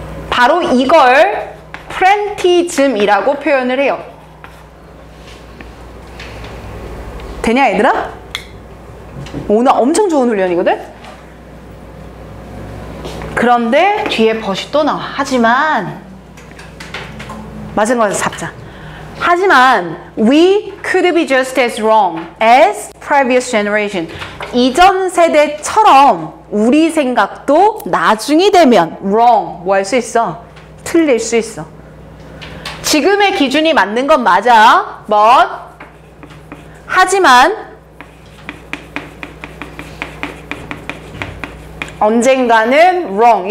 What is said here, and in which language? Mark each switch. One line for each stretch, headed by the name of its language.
Korean: 바로 이걸 프렌티즘이라고 표현을 해요. 되냐 얘들아? 오늘 엄청 좋은 훈련이거든? 그런데 뒤에 벗이 또 나와. 하지만 맞은 거에서 잡자. 하지만
English: we could be just as wrong as previous generation.
Korean: 이전 세대처럼 우리 생각도 나중이 되면 wrong 뭐 할 수 있어? 틀릴 수 있어. 지금의 기준이 맞는 건 맞아. but 하지만 언젠가는 wrong.